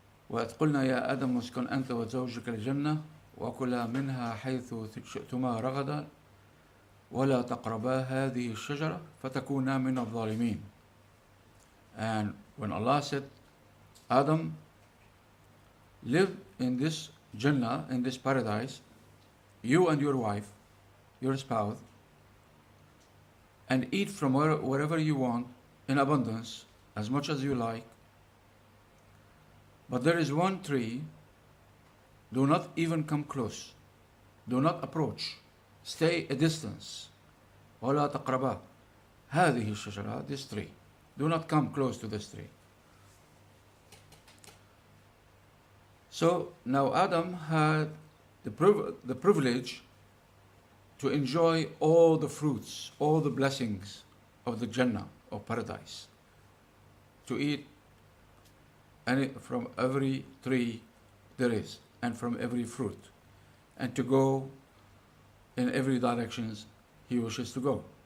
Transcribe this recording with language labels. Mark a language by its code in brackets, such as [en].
[ar] وإذ قلنا يا آدم اسكن أنت وزوجك الجنة وكلا منها حيث شئتما رغدا ولا تقربا هذه الشجرة فتكونا من الظالمين. [en] And when Allah said, Adam, live in this Jannah, in this paradise, you and your wife, your spouse, and eat from wherever you want in abundance, as much as you like. But there is one tree, do not even come close, do not approach, stay a distance. [ar] وَلَا تَقْرَبَا هَذِهِ الشَّجَرَةِ, [en] this tree. Do not come close to this tree. So now Adam had the privilege to enjoy all the fruits, all the blessings of the Jannah, of paradise, to eat from every tree there is, and from every fruit, and to go in every direction he wishes to go.